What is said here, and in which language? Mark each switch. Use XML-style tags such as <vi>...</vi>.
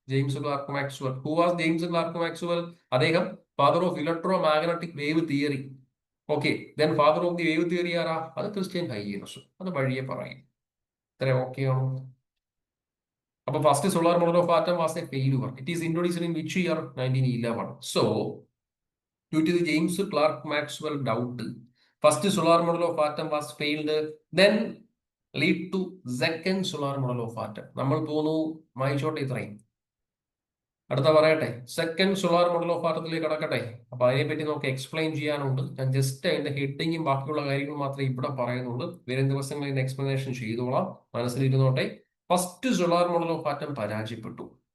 <en>James Clerk Maxwell. Who was James Clerk Maxwell? അദ്ദേഹം father of electromagnetic wave theory.</en> <ml>Okay, then father of the wave theory ആരാ? അത് Christian ഹൈഗിയൻസ്. അത് വഴിയെ പറയും. ഇത്ര okay ആണോ?</ml> <en>അപ്പൊ first solar model of atom was a failure. It is introduced in which year? 1911. So due to the James Clerk Maxwell doubt, first solar model of atom was failed, then lead to second solar model of atom.</en> <ml>നമ്മൾ പോന്നു വായിച്ചോട്ടെ ഇത്രയും. അടുത്ത പറയട്ടെ, second solar model of ആറ്റത്തിലേക്ക് കടക്കട്ടെ. അപ്പൊ അതിനെപ്പറ്റി നമുക്ക് explain ചെയ്യാനുണ്ട്. ഞാൻ ജസ്റ്റ് അതിന്റെ ഹെഡിങ്ങും ബാക്കിയുള്ള കാര്യങ്ങൾ മാത്രമേ ഇവിടെ പറയുന്നുള്ളൂ. വരും ദിവസങ്ങളിൽ ഇതിന്റെ എക്സ്പ്ലനേഷൻ ചെയ്തോളാം, മനസ്സിലിരുന്നോട്ടെ. First solar model of atom പരാജയപ്പെട്ടു.</ml>